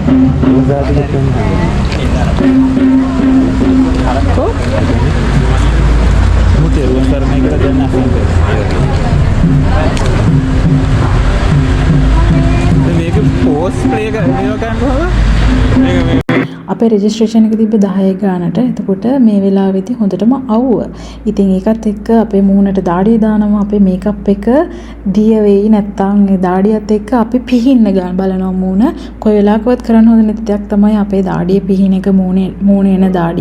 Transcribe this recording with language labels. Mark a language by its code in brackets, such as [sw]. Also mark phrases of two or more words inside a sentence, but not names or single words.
[hi] तो मुझे वो करने के लिए देना है तो मेरे पोस्ट प्ले करने का क्या होगा [si] අපේ රෙජිස්ට්‍රේෂන් එක තිබ්බ 10 ගානට. එතකොට මේ වෙලාවෙදී හොඳටම අවුව. ඉතින් ඒකත් එක්ක අපේ මූණට දාඩිය දානවා. අපේ මේකප් එක දිය වෙයි නැත්තම් ඒ දාඩියත් එක්ක අපි පිහින්න ගන්න බලනවා මූණ. කොයි වෙලාවකවත් කරන්න හොඳ නැති දෙයක් තමයි අපේ දාඩිය පිහින එක මූණේ එන දාඩිය.